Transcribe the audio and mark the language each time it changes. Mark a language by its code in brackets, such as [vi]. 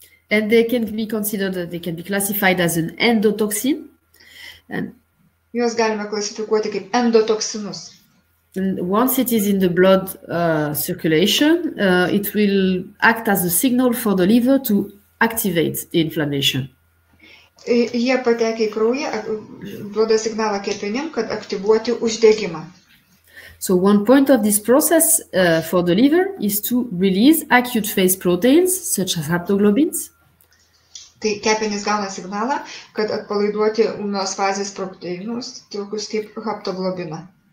[en] And they can be considered, they can be classified as an endotoxin. And [lt] juos galime klasifikuoti kaip endotoksinus. [en] And once it is in the blood circulation, it will act as a signal for the liver to activate the inflammation. [lt] Jie patekę į kraują, duoda signalą kepenim, kad aktyvuoti uždegimą. [en] So one point of this process for the liver is to release acute phase proteins such as haptoglobins. [lt] Tai kepenys gauna signalą, kad atpalaiduoti ūmios fazės proteinus, tokius kaip haptoglobiną.